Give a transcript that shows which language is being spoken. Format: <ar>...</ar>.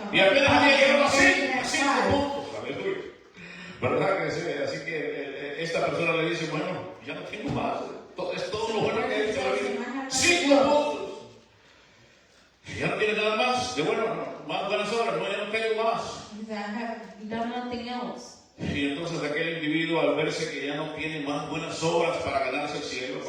<es>Y apenas había llegado a 5 5. puntos. Aleluya. ¿Verdad que sí? Así que esta persona le dice, bueno, ya no tengo más. Es todo lo bueno que he hecho en la vida. 5 puntos. Ya no tiene nada más de bueno, más buenas obras, no, ya no tengo más.</es> <en>He said, I have done nothing else.</en> <es>Y entonces aquel individuo, al verse que ya no tiene más buenas obras para ganarse el cielo,</es>